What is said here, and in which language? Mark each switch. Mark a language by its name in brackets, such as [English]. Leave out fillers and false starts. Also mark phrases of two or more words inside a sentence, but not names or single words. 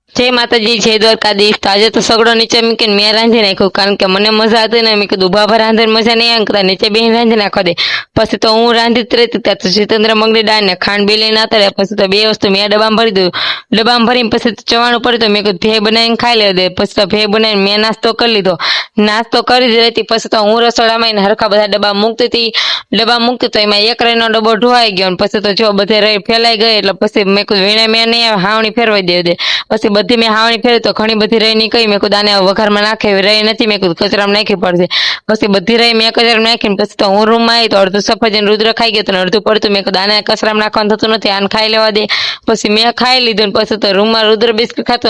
[Gujarati] જય માતાજી જય દ્વારકાધીશ. તો આજ તો સગડો નીચે મૂકીને મેં રાંધી નાખ્યો કારણ કે મને મજા હતી ને। મેં કીધું ઊભા ઊભા રાંધવાની મજા નહીં આવે કરતા નીચે બેસીને રાંધી નાખવા દે। પછી તો હું રાંધી જ રહેતી ત્યાં તો જિતેન્દ્ર મગની દાળ ને ખાંડ બે લઈને આવતા રહ્યા। પછી તો બે વસ્તુ મેં ડબ્બામાં ભરી દીધું। ડબ્બામાં ભરીને પછી તો ચવાણું પડ્યું તો મેં કીધું ભેળ બનાવીને ખાઈ લેવા દે। પછી તો ભેળ બનાવીને મેં નાસ્તો કરી લીધો. નાસ્તો કરી જ રહીતી પછી તો હું રસોડામાં આવીને હરખા બધા ડબ્બા મૂકતી હતી। ડબ્બા મૂકતી તો એમાં એક રહીનો ડબ્બો ઢોવાઈ ગયો। પછી તો જો બધે રહી ફેલાઈ ગઈ એટલે પછી મેં કીધું વીણે મેં નહીં હાવણી ફેરવાઈ દે। પછી બધી મેં હાવણી ફેરવી તો ઘણી બધી રહી નીકળી। મેં કીધું આને વઘારમાં નાખે એવી રહી નથી। મેં કીધું કચરામાં નાખવી પડશે। પછી બધી રહી મેં કચરામાં નાખીને પછી તો હું રૂમમાં આવી તો અડધું સફરજન રુદ્ર ખાઈ ગયો તો અડધું પડતું। મેં કીધું આને કચરામાં નાખવાનું થતું નથી, આને ખાઈ લેવા દે। પછી મેં ખાઈ લીધું ને પછી તો રૂમમાં રુદ્ર બિસ્કિટ ખાતો।